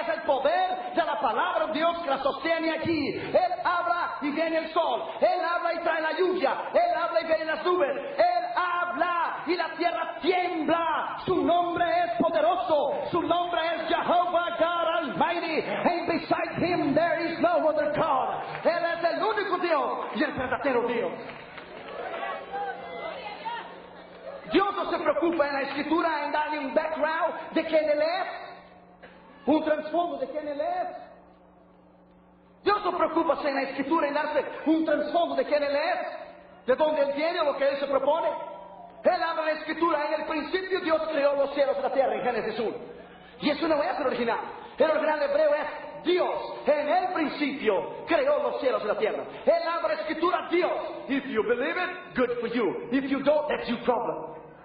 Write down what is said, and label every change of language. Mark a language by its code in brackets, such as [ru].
[es] Es el poder de la palabra de Dios que la sostiene aquí. Él habla y viene el sol. Él habla y trae la lluvia. Él habla y viene las nubes. Él habla. habla y la tierra tiembla. Su nombre es poderoso. Su nombre es Jehovah God Almighty. [en] And beside him there is no other God. [es] Él es el único Dios y el verdadero Dios. Dios no se preocupa en la escritura en darle un background de quién él es, un trasfondo de quién él es. Dios no se preocupa en la escritura en darse un trasfondo de quién él es, de dónde él viene o lo que él se propone. Él habla en la escritura: en el principio Dios creó los cielos y la tierra, en Génesis 1. Y eso no es el original. El original hebreo es Dios. En el principio creó los cielos y la tierra. Él habla la escritura: Dios. [en] If you believe it, good for you. If you don't, that's your problem.